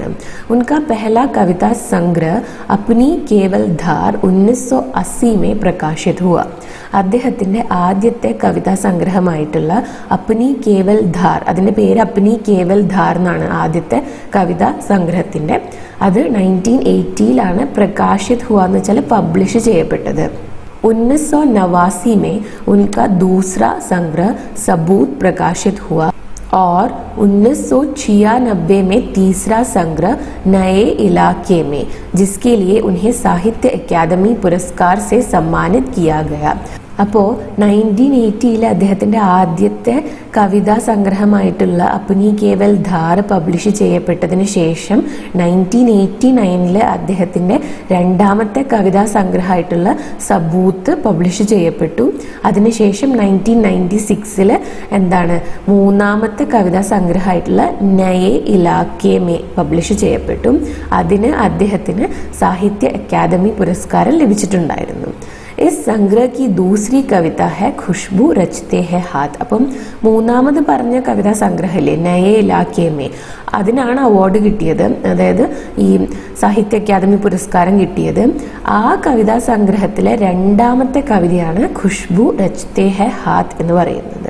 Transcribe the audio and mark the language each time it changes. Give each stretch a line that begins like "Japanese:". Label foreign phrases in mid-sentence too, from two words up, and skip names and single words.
Hindi: उनका पहला कविता संग्रह अपनी केवल धार 1980 में प्रकाशित हुआ.
Malayalam: അദ്ദേഹത്തിൻ്റെ ആദ്യത്തെ കവിതാ സംഗ്രഹമായിട്ടുള്ള അപ്നി കേവൽ ധാർ, അതിൻ്റെ പേര് അപ്നി കേവൽ ധാർ എന്നാണ് ആദ്യത്തെ കവിതാ സംഗ്രഹത്തിൻ്റെ. അത് 1980
Hindi: प्रकाशित हुआ
Malayalam: എന്ന് വെച്ചാൽ പബ്ലിഷ് ചെയ്യപ്പെട്ടത്.
Hindi: 1989 में उनका दूसरा संग्रह सबूत प्रकाशित हुआ और 1996 में तीसरा संग्रह नए इलाके में, जिसके लिए उन्हें साहित्य अकादमी पुरस्कार से सम्मानित किया गया.
Malayalam: അപ്പോൾ 1980 അദ്ദേഹത്തിൻ്റെ ആദ്യത്തെ കവിതാ സംഗ്രഹമായിട്ടുള്ള അപ്നി കേവൽ ധാർ പബ്ലിഷ് ചെയ്യപ്പെട്ടതിന് ശേഷം 1989 അദ്ദേഹത്തിൻ്റെ രണ്ടാമത്തെ കവിതാ സംഗ്രഹമായിട്ടുള്ള സബൂത്ത് പബ്ലിഷ് ചെയ്യപ്പെട്ടു. അതിനുശേഷം 1996 മൂന്നാമത്തെ കവിതാ സംഗ്രഹമായിട്ടുള്ള നയേ ഇലാക്കെ മേ പബ്ലിഷ് ചെയ്യപ്പെട്ടു. അതിന് അദ്ദേഹത്തിന് സാഹിത്യ അക്കാദമി പുരസ്കാരം ലഭിച്ചിട്ടുണ്ടായിരുന്നു.
Hindi: इस संग्रह की दूसरी कविता है खुशबू रचते हैं हाथ.
Malayalam: അപ്പം മൂന്നാമത് പറഞ്ഞ കവിതാ സംഗ്രഹമില്ലേ നയേ ഇലാക്കെ മേ, അതിനാണ് അവാർഡ് കിട്ടിയത്. അതായത് ഈ സാഹിത്യ അക്കാദമി പുരസ്കാരം കിട്ടിയത്. ആ കവിതാ സംഗ്രഹത്തിലെ രണ്ടാമത്തെ കവിതയാണ് ഖുഷ്ബു രച്തേ ഹെ ഹാത്ത് എന്ന് പറയുന്നത്.